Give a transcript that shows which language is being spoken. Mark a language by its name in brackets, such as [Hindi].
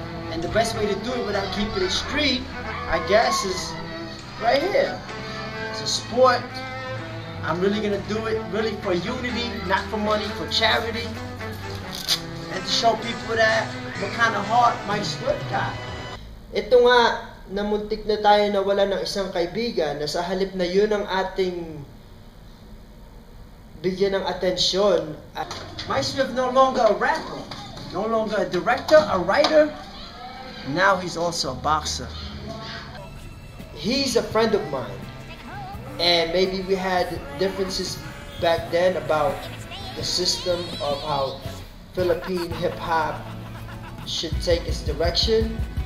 [English] And the best way to do it without keeping it street, I guess, is right here. It's a sport. I'm really gonna do it really for unity, not for money, for charity. And to show people that what kind of heart Mike Swift got. [Filipino] Ito nga, namuntik na tayo nawala ng isang kaibigan na sa halip na yun ang ating bigyan ng atensyon. [English] Mike Swift no longer a rapper, no longer a director, a writer. Now he's also a boxer. He's a friend of mine. And maybe we had differences back then about the system of how Philippine hip-hop should take its direction.